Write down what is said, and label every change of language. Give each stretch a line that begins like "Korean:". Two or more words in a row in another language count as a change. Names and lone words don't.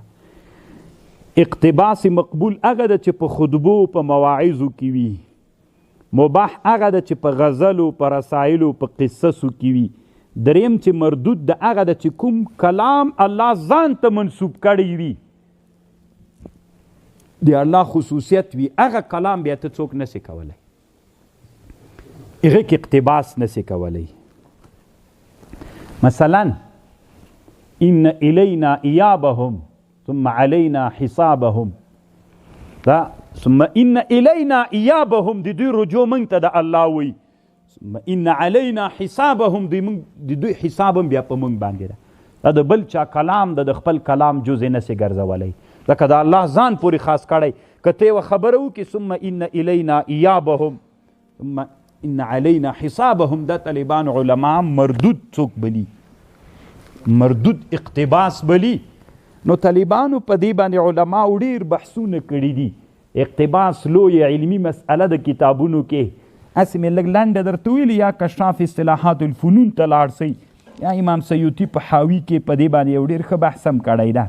Pashto: اقتباس مقبول هغه ده چې په خطبو په مواعظو کې وي، مباح هغه ده چې په غزلو په رسایلو په قصصو کې وي. دریم چې مردود ده هغه ده چې کوم کلام الله ځان ته منسوب کړی وي، د الله خصوصیت وي، هغه کلام بیا ته څوک نسي کولی، هغه کې اقتباس نسي کولی. مثلا
Arabic: ان الینا ایابهم ثم علینا حسابهم،
Pashto: دا
Arabic: ثم ان الینا ایابهم
Pashto: د دوی رجوع موږ ته د الله وی،
Arabic: ثم ان علینا حسابهم
Pashto: د دوی حساب بیا په موږ باندې ده. دا د بل چا کلام د خپل کلام جزء نسي ګرځولی، ځکه د الله ځان پورې خاص کړی. که ته یوه خبره وکړې
Arabic: ثم ان الینا ایابهم ثم ان علینا حسابهم،
Pashto: دا طالبان علما مردود څوک بلی، مردود اقتباس بلی. نو طالبانو په دې باندې علما ډېر بحثونه کړي دي. اقتباس لویه علمي مسئله د کتابونو کې، هسې مې لږ لنډه درته ویلي، یا کشاف اصطلاحات الفنون ته لاړ شئ، یا امام سیوطي په حاوي کې په دې باندې یو ډېر ښه بحث هم کړی ده.